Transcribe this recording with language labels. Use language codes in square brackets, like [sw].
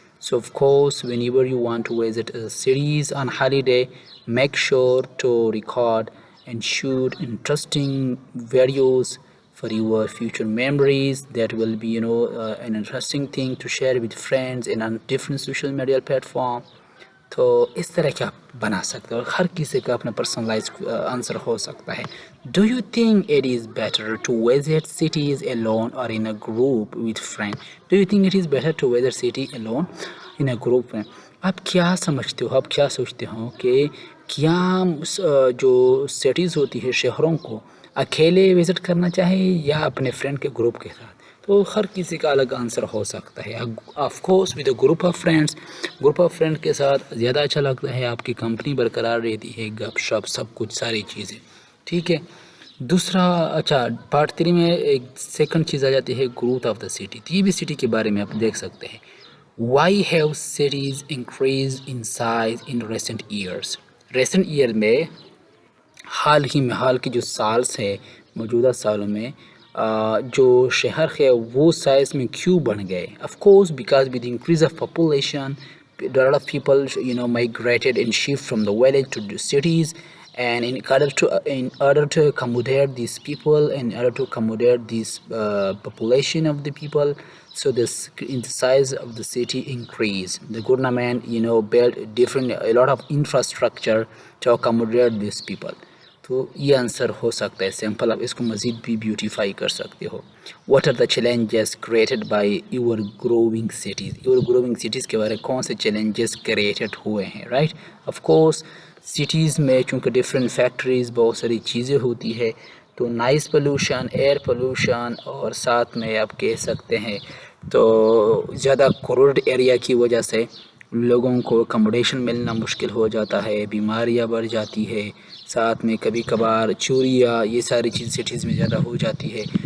[en] So of course, whenever you want to visit a cities on holiday, make sure to record and shoot interesting videos for your future memories. That will be an interesting thing to share with friends and on different social media platform. [ur] تو اس طرح کے آپ بنا سکتے ہو. ہر کسی کا اپنا personalise answer ہو سکتا ہے. [en] Do you think it is better to visit cities alone or in a group with friends? Do you think it is better to visit city alone in a group friend? [ur] آپ کیا سمجھتے ہو, آپ کیا سوچتے ہو کہ کیا جو سٹیز ہوتی ہے شہروں کو اکیلے وزٹ کرنا چاہیے یا اپنے فرینڈ کے گروپ کے ساتھ؟ تو ہر کسی کا الگ آنسر ہو سکتا ہے. [en] of course with a group of friend [ur] کے ساتھ زیادہ اچھا لگتا ہے, آپ کی کمپنی برقرار رہتی ہے, گپ شپ سب کچھ ساری چیزیں, ٹھیک ہے. دوسرا اچھا پارٹ 3 میں ایک سیکنڈ چیز آ جاتی ہے گروتھ آف دا سٹی. یہ بھی سٹی کے بارے میں آپ دیکھ سکتے ہیں. [en] Why have cities increase in size in recent years? [ur] Recent year میں حال کے جو سالس ہے, موجودہ سالوں میں جو شہر ہے وہ سائز میں کیوں بڑھ گئے؟ [en] Of course because with increase of population there are a lot of people migrated and shift from the village to the cities, and in order to accommodate these people, in order to accommodate this population of the people, so this in the size of the city increase. The government built a lot of infrastructure to accommodate these people. [ur] تو یہ answer ہو سکتا ہے simple. آپ اس کو مزید بھی beautify کر سکتے ہو. [en] What are the challenges created by your growing cities? [ur] Your گروونگ cities کے بارے میں کون سے چیلنجز کریٹڈ ہوئے ہیں؟ رائٹ, آف کورس سٹیز میں چونکہ ڈفرینٹ فیکٹریز بہت ساری چیزیں ہوتی ہے, تو نائز پولوشن, ایئر پولوشن, اور ساتھ میں آپ کہہ سکتے ہیں تو زیادہ کروڈ ایریا کی وجہ سے لوگوں کو اکموڈیشن ملنا مشکل ہو جاتا ہے, بیماریاں بڑھ جاتی ہے, ساتھ میں کبھی کبھار چوریاں, یہ ساری چیز سٹیز میں زیادہ ہو جاتی ہے.